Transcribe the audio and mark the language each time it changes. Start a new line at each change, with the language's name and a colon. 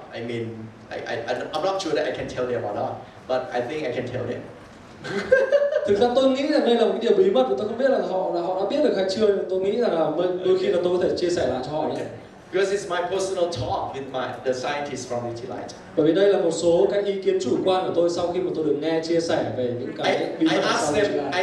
English: I mean, I'm not sure that I can tell them or not, but I think I can tell them.
Vietnamese: Thực ra tôi nghĩ rằng đây là một cái điều bí mật và tôi không biết là họ đã biết được hay chưa. Tôi nghĩ rằng là đôi khi là tôi có thể chia sẻ lại cho họ nhé.
English: Because it's my personal talk with the scientists from Nutrilite.
Vietnamese: Bởi vì đây là một số cái ý kiến chủ quan của tôi sau khi mà tôi được nghe chia sẻ về những cái bí mật sau Nutrilite.